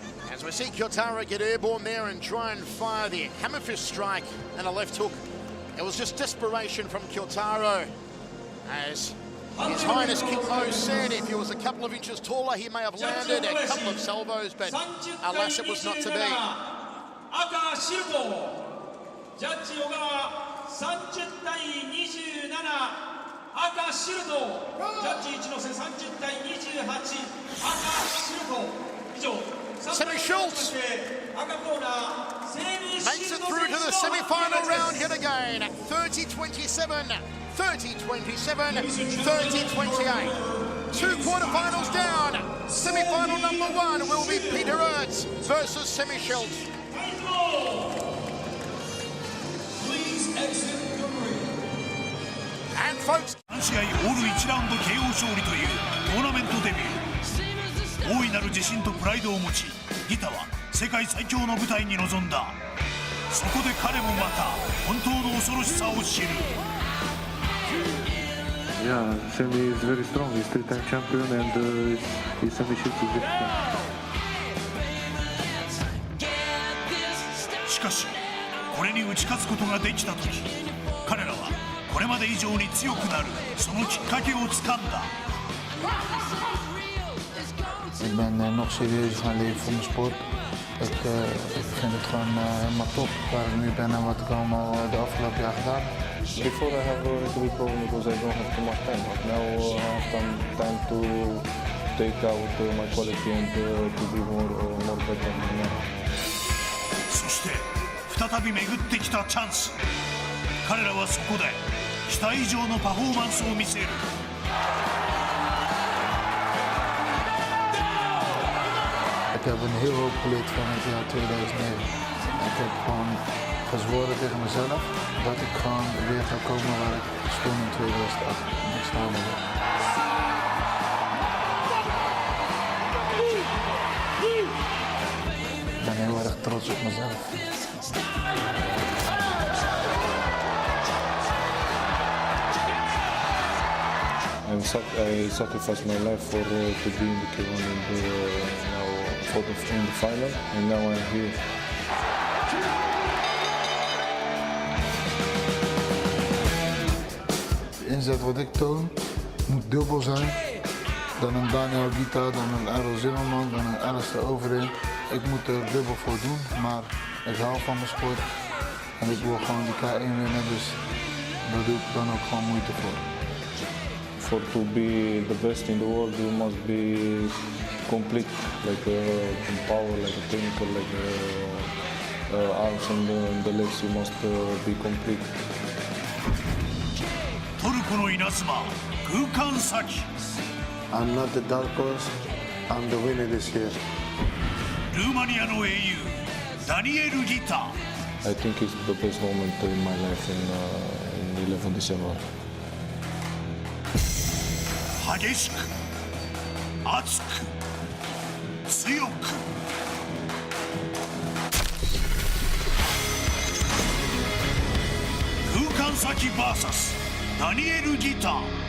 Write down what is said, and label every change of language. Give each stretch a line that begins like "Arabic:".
English: As we see Kyotaro get airborne there and try and fire the hammer fist strike and a left hook. It was just desperation from Kyotaro. As His Highness King Mo said, if he was a couple of inches taller, he may have landed a couple of salvos, but alas, it was not to be.
Japanese: ジャッジ小川30対27赤シルトジャッジ一ノ瀬30対28赤シルト以上
English: Semi Schultz makes it through to the semi-final round yet again. 30-27, 30-27, 30-28. 2 quarterfinals down. Semi-final number 1 will be Peter Aerts versus Semi Schultz. And folks,
Japanese: 3試合オール1ラウンド KO 勝利というトーナメントデビュー。大いなる自信とプライドを持ち、ギタは世界最強の舞台に臨んだ。そこで彼もまた本当の恐ろしさを知る。
English: Yeah, Semi is very strong. He's 3-time champion and his Semi Schultz is different.
Japanese: しかし、これに打ち勝つことができたとき、彼らはこれまで以上に強くなるそのきっかけをつかんだ。
Dutch: Ik ben nog serieus gaan leven voor mijn sport. Ik vind het gewoon helemaal top waar ik nu ben en wat ik allemaal de afgelopen jaar gedaan heb.
English: Before I have a little bit problem because I don't have too much time, but now I have some time to take out my quality and to be more better.
Japanese: そして再び巡ってきたチャンス。彼らはそこで期待以上のパフォーマンスを見せる。
Dutch: Ik heb een heel hoop geleerd van het jaar 2009. Ik heb gewoon gezworen tegen mezelf dat ik gewoon weer ga komen waar ik stond in 2008. Ik sta er weer. Ik ben heel erg trots op mezelf.
English: I sacrificed my life for to be in the K1 and now in the final, and now I'm here.
Dutch: De inzet wat ik toon moet dubbel zijn dan een Daniel Guita, dan een Errol Zimmerman, dan een Alistair Overeem. Ik moet er dubbel voor doen, maar ik hou van mijn sport en ik wil gewoon die K1 winnen, dus daar doe ik dan ook gewoon moeite voor.
English: To be the best in the world, you must be complete, like power, like technical, like arms and the legs. You must be complete.
Japanese: トルコの稲妻、空間咲。
English: I'm not the dark horse. I'm the winner this year.
Japanese: ルーマニアの英雄ダニエル・ギター
English: I think it's the best moment in my life in 11 December.
Japanese: 激しく熱く強く空間先 VS ダニエル・ギター